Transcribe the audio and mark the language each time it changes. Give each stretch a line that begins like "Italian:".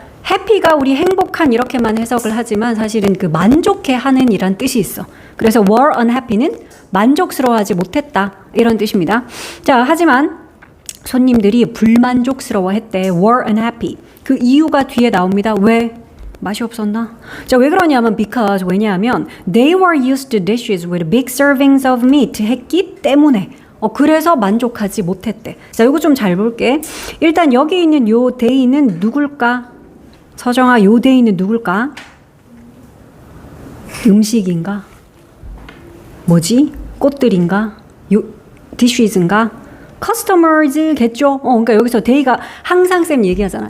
Korean: 해피가 우리 행복한 이렇게만 해석을 하지만 사실은 그 만족해 하는 이란 뜻이 있어. 그래서 were unhappy는 만족스러워하지 못했다 이런 뜻입니다. 자, 하지만 손님들이 불만족스러워했대.
English: were unhappy.
Korean: 그 이유가 뒤에 나옵니다. 왜? 맛이 없었나? 자, 왜 그러냐면
English: because
Korean: 왜냐하면
English: they were used to dishes with big servings of meat
Korean: 했기 때문에 그래서 만족하지 못했대. 자, 이거 좀 잘 볼게. 일단 여기 있는 요 they는 누굴까? 서정아, 요 데이는 누굴까? 음식인가? 뭐지? 꽃들인가? dishes인가? customers겠죠? 그러니까 여기서 데이가 항상 쌤 얘기하잖아.